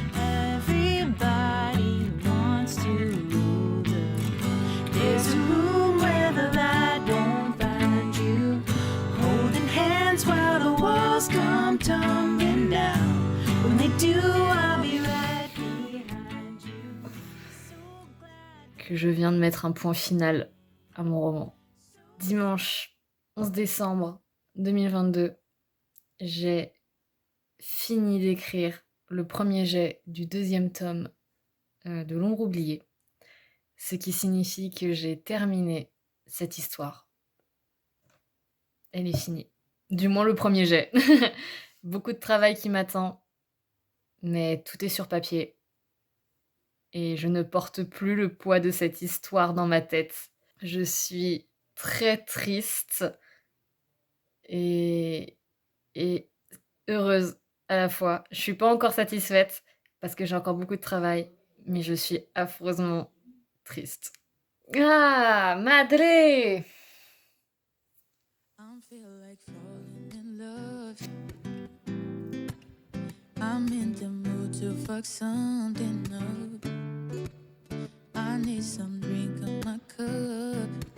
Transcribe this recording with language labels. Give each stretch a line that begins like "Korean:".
English: Everybody wants to rule the world. There's a room where the light won't find you. Holding hands while the walls come tumbling down. When they do, I'll be right behind you.
French: Que je viens de mettre un point final à mon roman. Dimanche 11 décembre 2022, j'ai fini d'écrire le premier jet du 2e tome de L'ombre oubliée, ce qui signifie que j'ai terminé cette histoire. Elle est finie. Du moins le premier jet. Beaucoup de travail qui m'attend, mais tout est sur papier. Et je ne porte plus le poids de cette histoire dans ma tête. Je suis très triste et heureuse à la fois. Je suis pas encore satisfaite parce que j'ai encore beaucoup de travail, mais je suis affreusement triste.
Spanish: Ah, madre!
English: I feel like falling in love. I'm in the mood to fuck something up. I need some drink on my cup.